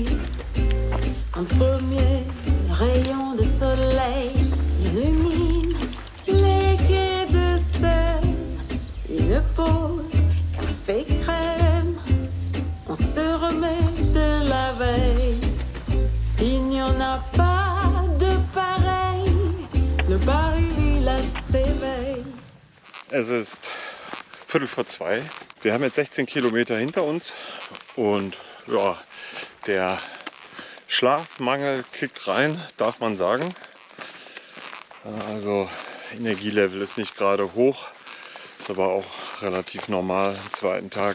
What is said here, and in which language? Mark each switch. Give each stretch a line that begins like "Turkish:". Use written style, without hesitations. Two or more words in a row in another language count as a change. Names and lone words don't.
French: Un premier rayon de soleil illumine les quais de Seine. Une pause, café crème, on se remet de la veille. Il n'y en a pas de pareil, le Paris-Village s'éveille.
German: Es ist 1:45. Wir haben jetzt 16 Kilometer hinter uns und ja, der Schlafmangel kickt rein, darf man sagen. Also Energielevel ist nicht gerade hoch, ist aber auch relativ normal am zweiten Tag.